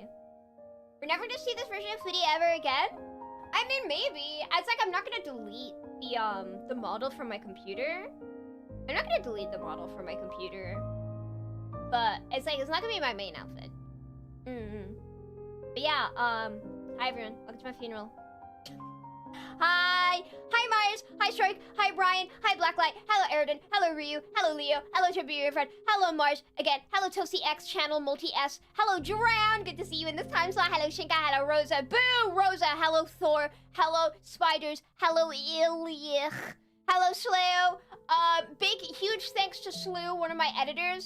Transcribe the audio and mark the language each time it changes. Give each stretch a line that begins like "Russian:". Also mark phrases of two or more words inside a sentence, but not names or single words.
English: We're never gonna see this version of Footy ever again? I mean, maybe. It's like I'm not gonna delete the model from my computer. I'm not gonna delete the model from my computer. But it's like, it's not gonna be my main outfit. But yeah, hi everyone. Welcome to my funeral. Hi! Hi Myers! Hi Strike! Hi Brian! Hi Blacklight! Hello Aridin! Hello Ryu! Hello Leo! Hello Tribute Friend! Hello Mars! Again, hello Toasty X Channel Multi S! Hello Drown! Good to see you in this time slot! Hello Shinka! Hello Rosa! Boo! Rosa! Hello Thor! Hello Spiders! Hello Ilich! Hello Sleo! Big huge thanks to Slew, one of my editors.